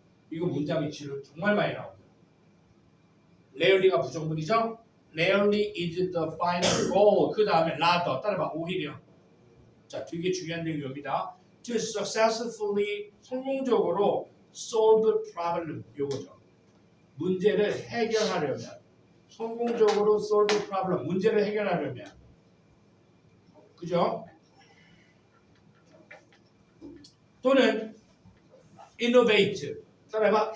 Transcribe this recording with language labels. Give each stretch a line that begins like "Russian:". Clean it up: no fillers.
Korean: 이거 문장 위치를 정말 많이 나옵니다. rarely가 부정문이죠?
English: rarely is the final goal.
Korean: 그 다음에 rather 따라봐. 오히려. 자, 되게 중요한 내용입니다.
English: To successfully
Korean: 성공적으로
English: solve problem
Korean: 요거죠. 문제를 해결하려면 성공적으로
English: solve problem
Korean: 문제를 해결하려면 그죠? 또는 innovate 따라해봐.